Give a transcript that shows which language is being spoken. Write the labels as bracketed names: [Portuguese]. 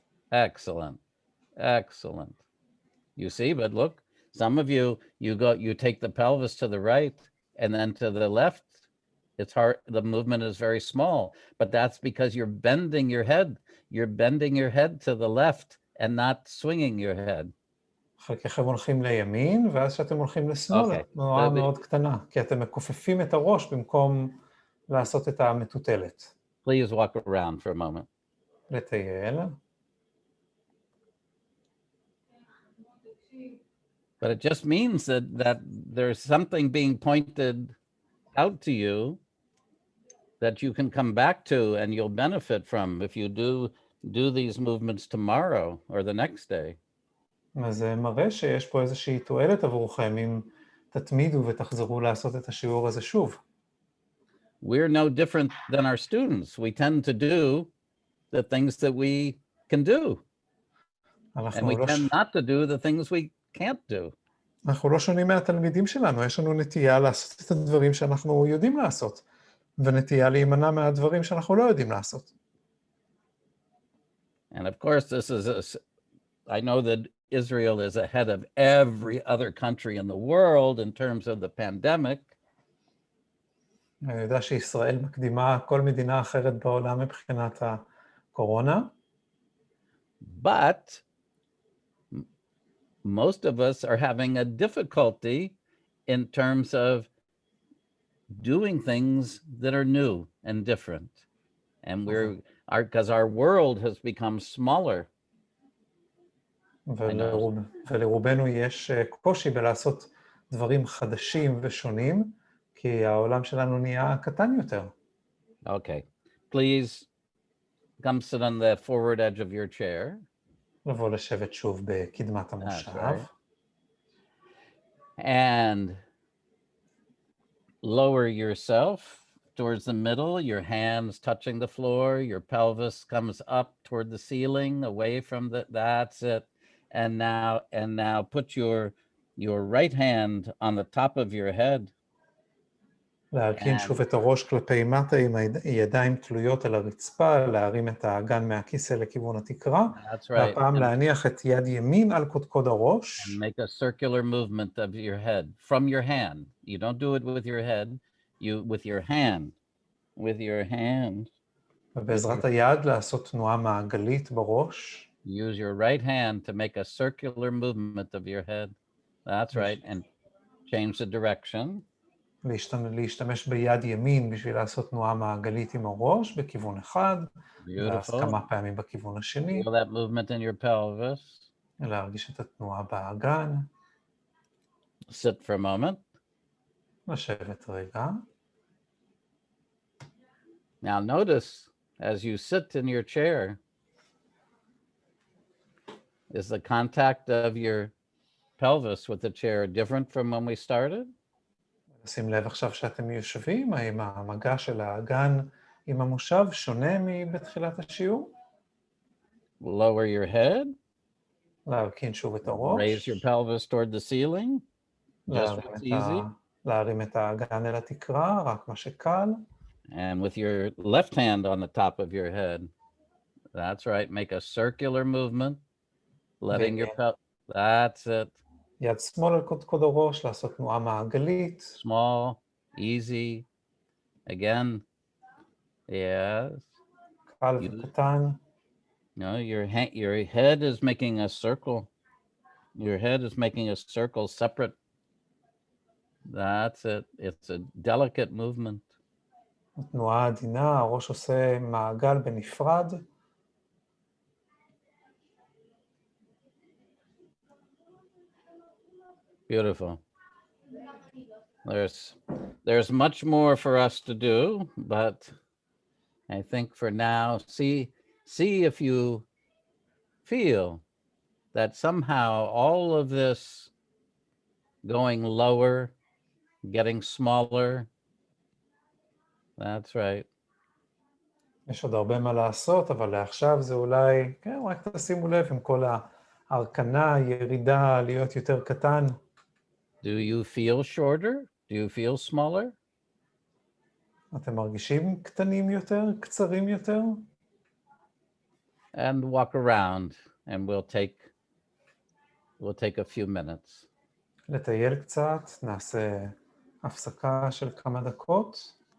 [English] Excellent. Excellent. You see, but look, some of you take the pelvis to the right and then to the left. It's hard. The movement is very small, but that's because you're bending your head. You're bending your head to the left and not swinging your head. [Hebrew] חלקכם הולכים לימין, ואז שאתם הולכים לשמאל, תנועה מאוד קטנה, כי אתם מכופפים את הראש במקום לעשות את המטוטלת. [English] Please walk around for a moment. [Hebrew] לטייל. [English] But it just means that there's something being pointed out to you that you can come back to and you'll benefit from if you do these movements tomorrow or the next day. [Hebrew] אז זה מראה שיש פה איזושהי תועלת עבורכם אם תתמידו ותחזרו לעשות את השיעור הזה שוב. [English] We're no different than our students. We tend to do the things that we can do. And we tend not to do the things we can't do. [Hebrew] אנחנו לא שונים מהתלמידים שלנו, יש לנו נטייה לעשות את הדברים שאנחנו יודעים לעשות, ונטייה להימנע מהדברים שאנחנו לא יודעים לעשות. [English] And of course, I know that Israel is ahead of every other country in the world in terms of the pandemic. [Hebrew] אני יודע שישראל מקדימה כל מדינה אחרת בעולם מבחינת הקורונה. [English] But most of us are having a difficulty in terms of doing things that are new and different. And because our world has become smaller. [Hebrew] ולרובנו יש קושי בלעשות דברים חדשים ושונים, כי העולם שלנו נהיה קטן יותר. [English] Okay, please come sit on the forward edge of your chair. [Hebrew] לבוא לשבת שוב בקדמת המושב. [English] And lower yourself towards the middle, your hands touching the floor, your pelvis comes up toward the ceiling, away from that's it. And now put your right hand on the top of your head. [Hebrew] להרכין שוב את הראש כלפי מטה עם הידיים תלויות על הרצפה, להרים את האגן מהכיסא לכיוון התקרה, והפעם להניח את יד ימין על קודקוד הראש. [English] And make a circular movement of your head from your hand. You don't do it with your head, with your hand. With your hand. [Hebrew] ובעזרת היד לעשות תנועה מעגלית בראש. [English] Use your right hand to make a circular movement of your head. That's right. And change the direction. [Hebrew] להשתמש ביד ימין בשביל לעשות תנועה מעגלית עם הראש בכיוון אחד, ואז כמה פעמים בכיוון השני. [English] Feel that movement in your pelvis. [Hebrew] להרגיש את התנועה באגן. [English] Sit for a moment. [Hebrew] לשבת רגע. [English] Now notice, as you sit in your chair, Is the contact of your pelvis with the chair different from when we started? [Hebrew] שים לב עכשיו שאתם יושבים, האם המגע של האגן עם המושב שונה מבתחילת השיעור? [English] Lower your head, [Hebrew] להרכין שוב את [English] raise [Hebrew] הראש, [English] your pelvis toward the ceiling, just what's easy. [Hebrew] להרים את האגן אל התקרה, רק מה שקל. [English] And with your left hand on the top of your head. That's right, make a circular movement, letting your pelvis, that's it. [Hebrew] יד שמאל על קודקוד הראש, לעשות תנועה מעגלית. [English] Small, easy, again, yes. [Hebrew] קל וקטן. [English] No, your head is making a circle. Your head is making a circle separate. That's it. It's a delicate movement. [Hebrew] תנועה עדינה, הראש עושה מעגל בנפרד. [English] Beautiful. There's much more for us to do, but I think for now, see if you feel that somehow all of this going lower, getting smaller, that's right. [Hebrew] יש עוד הרבה מה לעשות, אבל לעכשיו זה אולי, כן, רק תשימו לב עם כל ההרכנה, ירידה, להיות יותר קטן. [English] Do you feel shorter? Do you feel smaller? [Hebrew] אתם מרגישים קטנים יותר, קצרים יותר? [English] And walk around, and we'll take a few minutes. [Hebrew] לטייל קצת, נעשה הפסקה של כמה דקות.